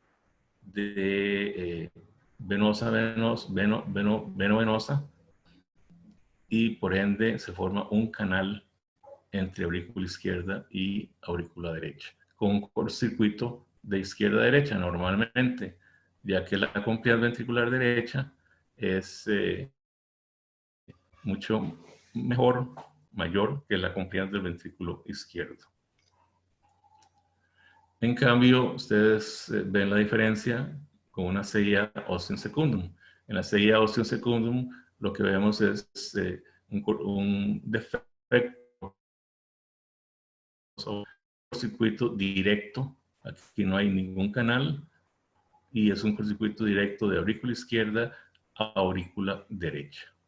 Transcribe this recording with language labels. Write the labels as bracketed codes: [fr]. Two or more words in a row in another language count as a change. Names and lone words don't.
[es] de venosa y por ende se forma un canal entre aurícula izquierda y aurícula derecha con un cortocircuito de izquierda a derecha normalmente, ya que la complicidad ventricular derecha es mucho mayor que la complicidad del ventrículo izquierdo. En cambio, ustedes ven la diferencia con una CIA [la] ostium secundum. [es] En la CIA [la] ostium secundum [es] lo que vemos es un defecto, un circuito directo. Aquí no hay ningún canal y es un circuito directo de aurícula izquierda a aurícula derecha.